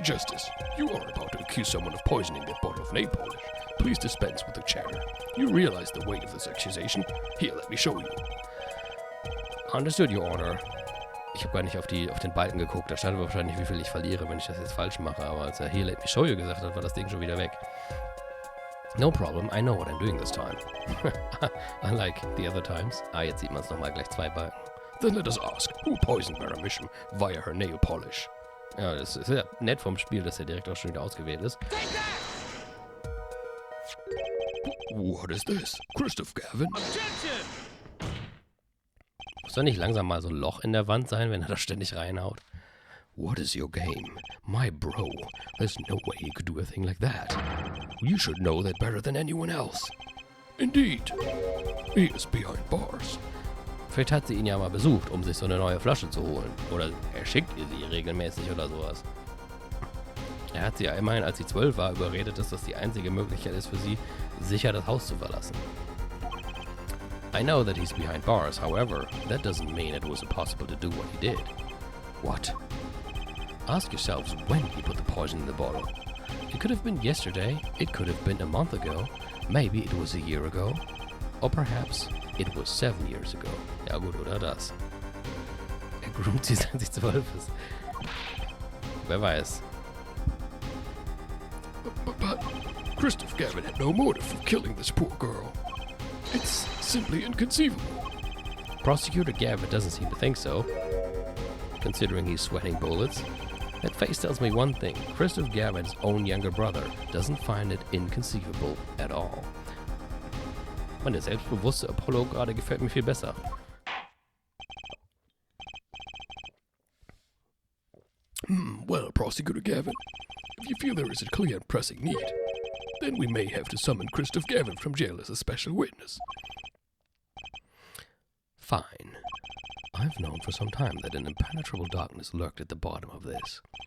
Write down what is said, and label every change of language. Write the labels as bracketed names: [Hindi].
[English] Justice, you are about to accuse someone of poisoning that bottle of nail polish. Please dispense with the chatter. You realize the weight of this accusation? Here, let me show you. Understood, Your Honor. [German] Ich habe gar nicht auf den Balken geguckt. Da stand wahrscheinlich, wie viel ich verliere, wenn ich das jetzt falsch mache. Aber als er hier [English] let me show you [German] gesagt hat, war das Ding schon wieder weg. [English] No problem, I know what I'm doing this time. Unlike the other times. [German] Jetzt sieht man es nochmal gleich 2 Balken. [English] Then let us ask, who poisoned Vera Mission via her nail polish? [German] Ja, das ist ja nett vom Spiel, dass er direkt auch schon wieder ausgewählt ist. [English] What is this? Christoph Gavin? Objection! [German] Muss doch nicht langsam mal so ein Loch in der Wand sein, wenn er da ständig reinhaut? [English] What is your game? My bro, there's no way he could do a thing like that. You should know that better than anyone else. Indeed, he is behind bars. [German] Vielleicht hat sie ihn ja mal besucht, um sich so eine neue Flasche zu holen. Oder er schickt ihr sie regelmäßig oder sowas. Er hat sie ja immerhin, als sie 12 war, überredet, dass das die einzige Möglichkeit ist für sie, sicher das Haus zu verlassen. [English] I know that he's behind bars, however, that doesn't mean it was impossible to do what he did. What? Ask yourselves when he put the poison in the bottle. It could have been yesterday, it could have been a month ago, maybe it was a year ago, or perhaps it was 7 years ago. [German] Ja gut, oder das. Er groomt sie, seit sie 12 ist. Wer weiß. [English] But Christoph Gavin had no motive for killing this poor girl. It's simply inconceivable. Prosecutor Gavin doesn't seem to think so, considering he's sweating bullets. That face tells me one thing. Christoph Gavin's own younger brother doesn't find it inconceivable at all. [German] Mann, der selbstbewusste Apollo gerade gefällt mir viel besser. [English] Well, Prosecutor Gavin, if you feel there is a clear and pressing need, then we may have to summon Christoph Gavin from jail as a special witness. Fine. I've known for some time that an impenetrable darkness lurked at the bottom of this.